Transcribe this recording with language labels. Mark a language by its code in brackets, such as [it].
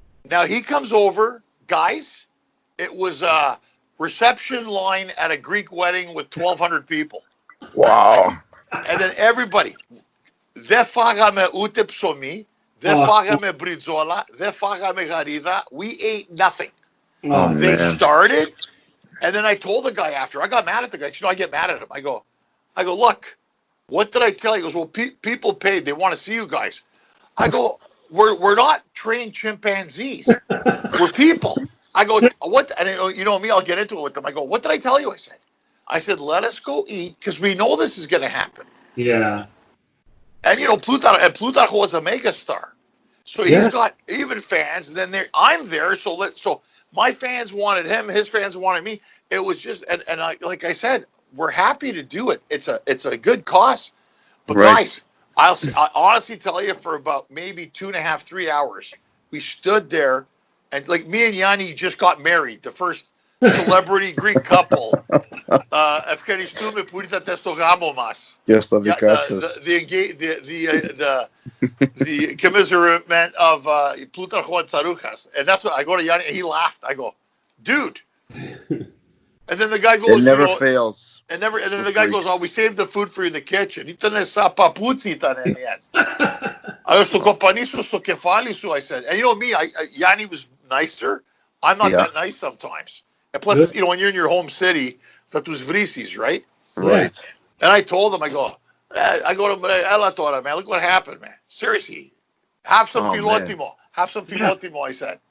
[en] Now he comes over. Guys, it was a reception line at a Greek wedding with 1,200 people. Wow. And then everybody, [el] δεν φάγαμε ούτε ψωμί, δεν φάγαμε μπριτζόλα, δεν φάγαμε γαρίδα. [en] We ate nothing. They started, and then I told the guy after, I got mad at the guy. I get mad at him. I go, look, what did I tell you? He goes, well, people paid. They want to see you guys. I go, we're not trained chimpanzees. We're people. I go, what? And you know me, I'll get into it with them. I go, what did I tell you? I said, let us go eat because we know this is going to happen. Yeah. And Plutarcho was a megastar, so he's got even fans. And then I'm there, so my fans wanted him, his fans wanted me. It was just, and like I said, we're happy to do it. It's a good cause. But guys, I'll honestly tell you, for about maybe 2.5, 3 hours, we stood there, and like me and Yanni just got married, the first celebrity Greek couple. [el] Ευχαριστούμε που ήρθατε στο γάμο μας. [en] Yes, the commiserate of Plutarcho and Tsarouchas. And that's what I go to Yanni, and he laughed. I go, dude. And then the guy goes, it never fails. And then the guy goes, oh, we saved the food for you in the kitchen. [el] Ήτανε σαν παπούτσι ήταν [en] in the end. I was [el] στο κοπανί σου, στο κεφάλι σου, [en] I said. And you know me, Yanni was nicer. I'm not that nice sometimes. And plus, when you're in your home city, that was Vrisis, right? Right. And I told him, I go to him, man, look what happened, man. Seriously, have some filotimo. Man. Have some filotimo, I said.